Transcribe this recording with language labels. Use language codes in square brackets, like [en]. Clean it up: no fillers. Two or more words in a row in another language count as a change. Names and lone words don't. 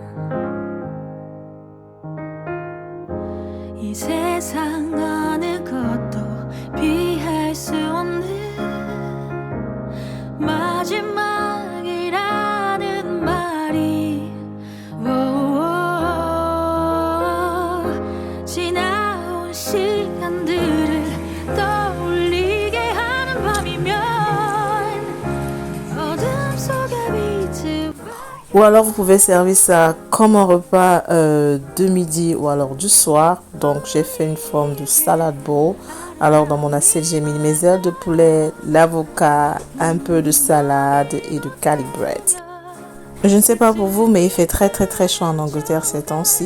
[ko] 이 세상 어느 것도 피할 수 없는 마지막이라는 말이 지나온 시간들을 떠올리게 하는 밤이면 어둠 속에 빛을. [fr] Ou alors vous pouvez servir ça comme un repas de midi ou alors du soir. Donc j'ai fait une forme de [en] salad bowl. [fr] Alors dans mon assiette j'ai mis mes ailes de poulet, l'avocat, un peu de salade et du [en] garlic bread. [fr] Je ne sais pas pour vous mais il fait très chaud en Angleterre ces temps-ci.